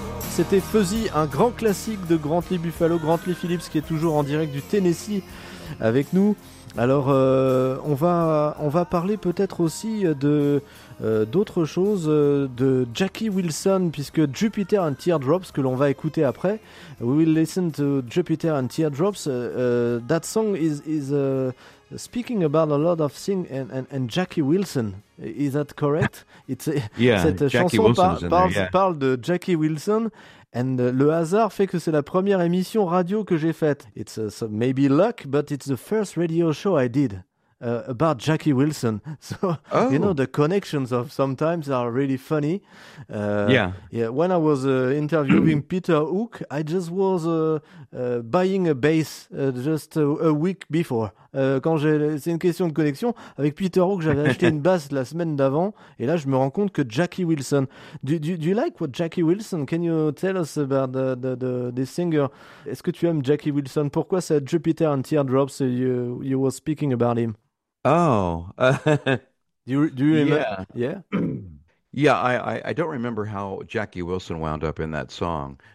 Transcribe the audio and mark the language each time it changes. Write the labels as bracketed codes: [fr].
[fr] c'était Fuzzy, un grand classique de Grant Lee Buffalo, Grant Lee Phillips, qui est toujours en direct du Tennessee avec nous. Alors, on va parler peut-être aussi de d'autres choses, de Jackie Wilson, puisque Jupiter and Teardrops, que l'on va écouter après. [en] We will listen to Jupiter and Teardrops. That song is speaking about a lot of things and Jackie Wilson. Is that correct? [fr] Cette chanson parle de Jackie Wilson. And le hasard fait que c'est la première émission radio que j'ai faite. [en] It's maybe luck, but it's the first radio show I did about Jackie Wilson. So, you know, the connections of sometimes are really funny. When I was interviewing Peter Hook, I just was buying a bass just a week before. [fr] C'est une question de connexion. Avec Peter Hook, j'avais acheté une basse la semaine d'avant. Et là, je me rends compte que Jackie Wilson. [en] Do you like what Jackie Wilson? Can you tell us about the singer? [fr] Est-ce que tu aimes Jackie Wilson? Pourquoi c'est Jupiter and Teardrops? [en] You were speaking about him. Oh. Do you remember? Yeah. Yeah, I don't remember how Jackie Wilson wound up in that song.